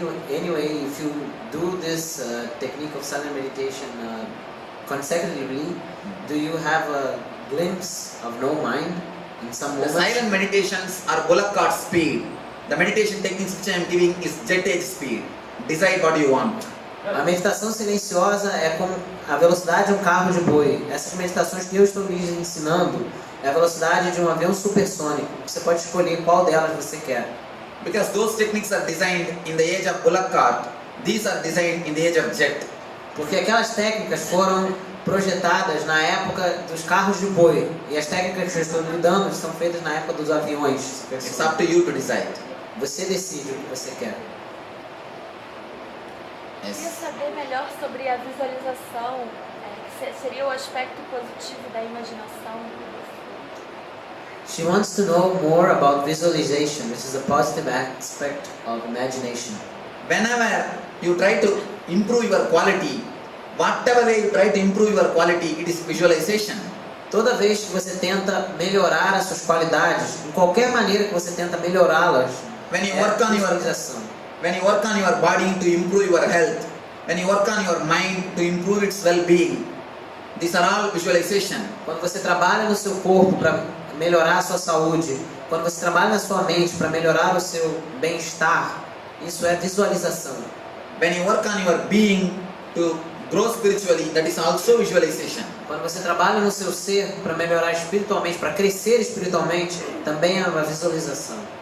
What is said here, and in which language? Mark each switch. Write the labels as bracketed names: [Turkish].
[English] Anyway, if you do this technique of silent meditation consecutively, do you have a glimpse of no mind in some The moments? silent meditations are bullock cart speed. The meditation techniques which I am giving is jet age speed. Decide what you want. [Portuguese] A meditação silenciosa é como a velocidade de um carro de boi. Essas meditações que eu estou lhes ensinando é a velocidade de um avião supersônico. Você pode escolher qual delas você quer. [English] Because those techniques are designed in the age of bullock cart. These are designed in the age of jet. [Portuguese] Porque aquelas técnicas foram projetadas na época dos carros de boi. E as técnicas que eu estou lhe dando são feitas na época dos aviões. [English] It's up to you to decide. [Portuguese] Você decide o que você quer. Eu queria saber melhor sobre a visualização, seria o aspecto positivo da imaginação. [English] She wants to know more about visualization, which is a positive aspect of imagination. Whenever you try to improve your quality, whatever way you try to improve your quality, it is visualization. [Portuguese] Toda vez que você tenta melhorar as suas qualidades, em qualquer maneira que você tenta melhorá-las, [English] When you work on [Portuguese] visualização. [English] when you work on your body to improve your health, when you work on your mind to improve its well-being, these are all visualization. [Portuguese] Quando você trabalha no seu corpo para melhorar a sua saúde, quando você trabalha na sua mente para melhorar o seu bem-estar, isso é visualização. [English] When you work on your being to grow spiritually, that is also visualization. [Portuguese] Quando você trabalha no seu ser para melhorar espiritualmente, para crescer espiritualmente, também é uma visualização.